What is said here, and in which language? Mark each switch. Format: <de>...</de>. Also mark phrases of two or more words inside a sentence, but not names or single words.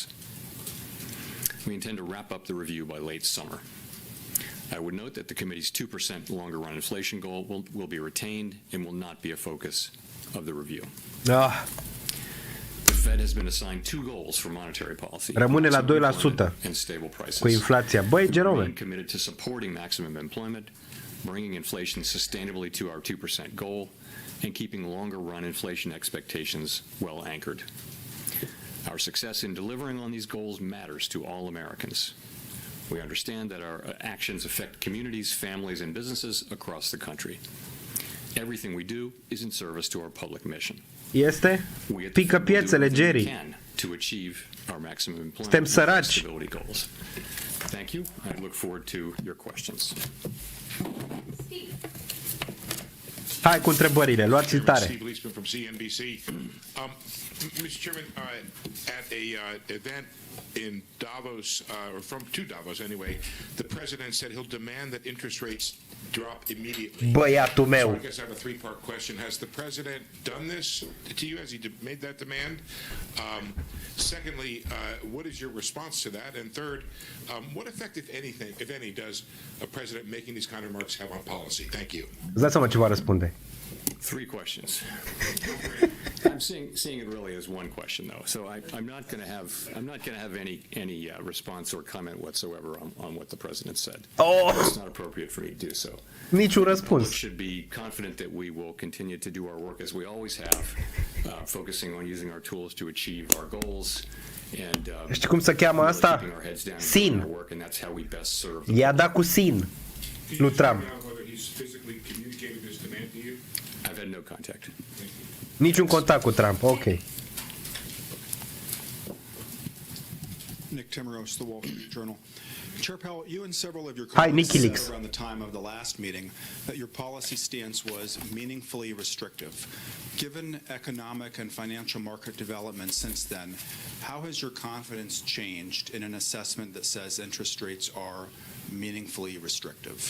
<en>We intend to wrap up the review by late summer. I would note that the committee's 2% longer-run inflation goal will be retained and will not be a focus of the review. The Fed has been assigned 2 goals for monetary policy.</en> <ro>Rămâne la 2%</ro> <en>and stable prices.</en> <ro>cu inflația. Băi, Jerome.</ro> <en>We committed to supporting maximum employment, bringing inflation sustainably to our 2% goal, and keeping longer-run inflation expectations well anchored. Our success in delivering on these goals matters to all Americans. We understand that our actions affect communities, families, and businesses across the country. Everything we do is in service to our public mission.</en> <ro>Este? Pică piețele, Jerry.</ro> <en>To achieve our maximum employment</en> <ro>Suntem săraci.</ro> <en>stability goals. Thank you. I look forward to your questions.</en> <ro>Hai cu întrebările, luați tare.</ro> <en>Steve Leisman from CNBC. Mr. Chairman, at a event in Davos, or to Davos anyway, the president said he'll demand that interest rates drop immediately.</en> <ro>Băiatul</ro> <en>So</en> <ro>meu.</ro> <en>I guess I have a three-part question. Has the president done this to you? Has he made that demand? Secondly, what is your response to that? And third, what effect, if any, does a president making these kind of remarks have on policy? Thank you.</en> <ro>Îți dați seama ce va răspunde.</ro> <en>Three questions. I'm seeing it really as one question, though. So I'm not going to have any response or comment whatsoever on what the president said. Oh! It's not appropriate for me to do so.</en> <ro>Niciun</ro> <en>We</en> <ro>răspuns.</ro> <en>should be confident that we will continue to do our work as we always have, focusing on using our tools to achieve our goals. And</en> <ro>Știi cum se cheamă</ro> <en>really</en> <ro>asta?</ro> <en>keeping our heads down and</en> <ro>Sin.</ro> <en>doing our work, and that's how we best serve the</en> <ro>I-a dat cu sin. Lui Trump.</ro> <en>Whether he's physically communicated this demand to you? I've had no contact.</en> <ro>Niciun contact cu Trump. Ok.</ro> <en>Nick Timmeros, The Wall Street Journal. Chair Powell, you and several of your Hi, colleagues Nicky Leaks. said around the time of the last meeting that your policy stance was meaningfully restrictive. Given economic and financial market developments since then, how has your confidence changed in an assessment that says interest rates are meaningfully restrictive?</en>